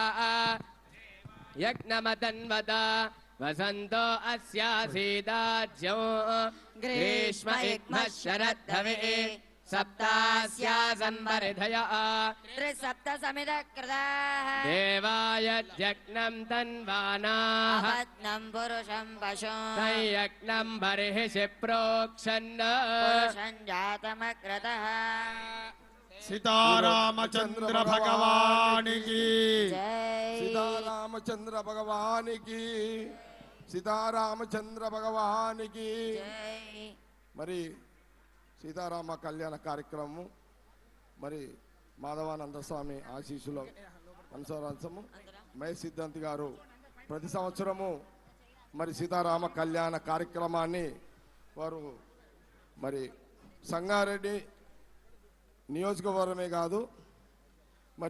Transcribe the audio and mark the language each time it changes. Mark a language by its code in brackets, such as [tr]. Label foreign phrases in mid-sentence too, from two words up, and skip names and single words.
[sa] यज्ञमतन्वत वसन्तो अस्यासीदाज्यो ग्रीष्म इग्मः शरद्धविः सप्तास्या संवरिधयः त्रिसप्त समिदकृताः देवाय यज्ञं तन्वानाः अपत्नं पुरुषं पशुं संयज्ञं बर्हिषि प्रोक्षन् पुरुषं जातमकृतः [te] సీతారామచంద్ర భగవానికి जय సీతారామచంద్ర భగవానికి సీతారామచంద్ర భగవానికి जय మరి సీతారామ కళ్యాణ కార్యక్రమం మరి మాధవానంద స్వామి ఆశీస్సుల అనుసరించము మహేష్ సిద్ధాంతి గారు ప్రతి సంవత్సరము మరి సీతారామ కళ్యాణ కార్యక్రమాన్ని వారు మరి సంగారెడ్డి నియోజకవర్గమే కాదు మరి